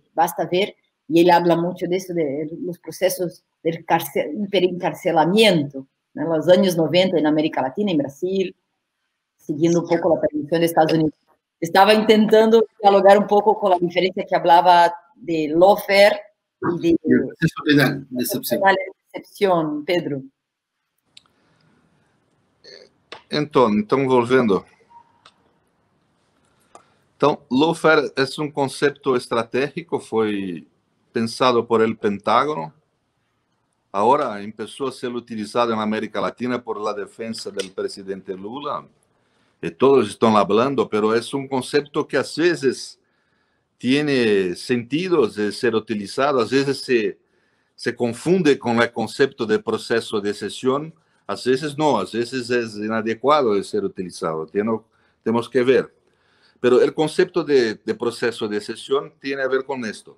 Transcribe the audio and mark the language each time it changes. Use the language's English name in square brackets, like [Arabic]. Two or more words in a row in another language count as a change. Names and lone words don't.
[Spanish] Basta ver, y él habla mucho de eso, de los procesos del hiperencarcelamiento, ¿no? En los años 90 en América Latina, en Brasil, siguiendo un poco la tradición de Estados Unidos. Estaba intentando dialogar un poco con la diferencia que hablaba de lawfare y de proceso penal de excepción, Pedro. [Portuguese] Então, volvendo. Então, lawfare é um conceito estratégico, foi pensado [Spanish] por el Pentágono. [Portuguese] Agora começou a ser utilizado na América Latina [Spanish] por la defensa del presidente Lula. [Portuguese] E todos estão falando, pero é um conceito que às vezes [Spanish] tiene sentido [Portuguese] de ser utilizado. [Spanish] A veces se confunde con el concepto de proceso de sesión, a veces no, a veces es inadecuado de ser utilizado. Tenemos que ver. Pero el concepto de proceso de sesión tiene a ver con esto.